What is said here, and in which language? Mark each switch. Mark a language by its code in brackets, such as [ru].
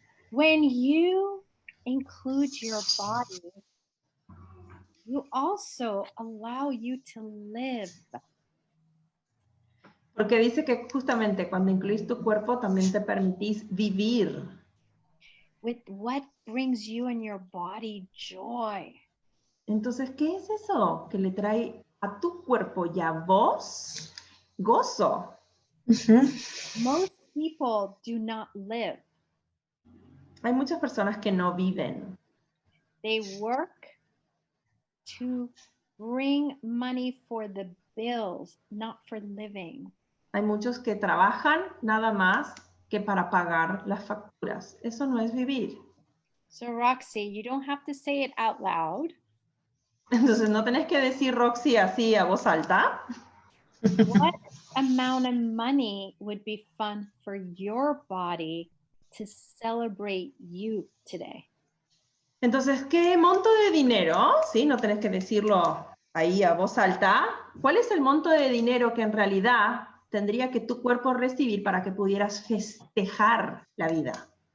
[en] When you include your body, you also allow you to live. [es] Porque dice que justamente cuando incluís tu cuerpo también te permitís vivir. [en] With what brings you and your body joy. [es] Entonces, ¿qué es eso que le trae a tu cuerpo y a vos gozo? [en] Most people do not live. [es] Hay muchas personas que no viven. [en] They work to bring money for the bills, not for living. [es] Hay muchos que trabajan nada más que para pagar las facturas. Eso no es vivir. [en] So Roxy, you don't have to say it out loud. [es] Entonces, ¿no tenés que decir, Roxy, así a voz alta? [en] What amount of money would be fun for your body to celebrate you today? [es] Entonces, ¿qué monto de dinero? ¿Sí? No tenés que decirlo ahí a voz alta. ¿Cuál es el monto de dinero que en realidad tendría que tu cuerpo recibir para que pudieras festejar la vida?